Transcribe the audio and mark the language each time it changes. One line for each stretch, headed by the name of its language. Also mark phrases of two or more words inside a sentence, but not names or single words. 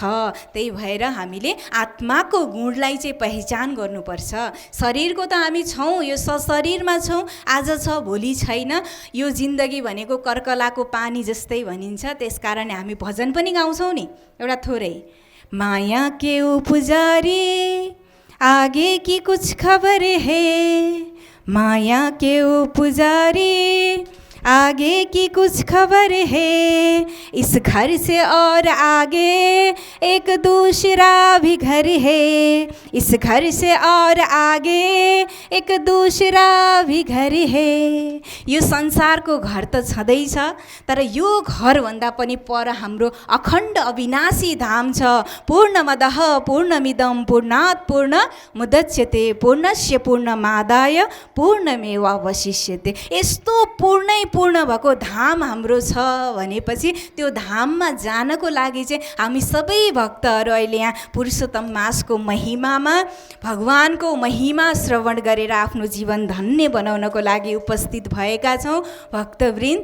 Nepali: त्यही भएर हामीले आत्माको गुणलाई चाहिँ पहिचान गर्नुपर्छ। शरीरको त हामी छौँ, यो शरीरमा छौँ, आज छ भोलि छैन। यो जिन्दगी भनेको कर्कलाको पानी जस्तै भनिन्छ। त्यसकारण हामी भजन पनि गाउँछौँ नि एउटा थोरै,
Hindi: माया के ओ पुजारी आगे की कुछ खबर है, माया के ओ पुजारी आगे की कुछ खबर है, इस घर से और आगे एक दूसरा भी घर है, इस घर से और आगे एक दूसरा भी घर है।
Nepali: यो संसारको घर त छँदैछ, तर यो घरभन्दा पनि पर हाम्रो अखण्ड अविनाशी धाम छ।
Sanskrit: पूर्णमदः पूर्णमिदं पूर्णात् पूर्णमुदच्यते पूर्णस्य पूर्णमादाय पूर्णमेवावशिष्यते।
Nepali: यस्तो पूर्णै पूर्ण भएको धाम हाम्रो छ भनेपछि त्यो धाममा जानको लागि चाहिँ हामी सबै भक्तहरू अहिले यहाँ पुरुषोत्तम मासको महिमामा भगवानको महिमा श्रवण गरेर आफ्नो जीवन धन्य बनाउनको लागि उपस्थित भएका छौँ भक्तवृन्द।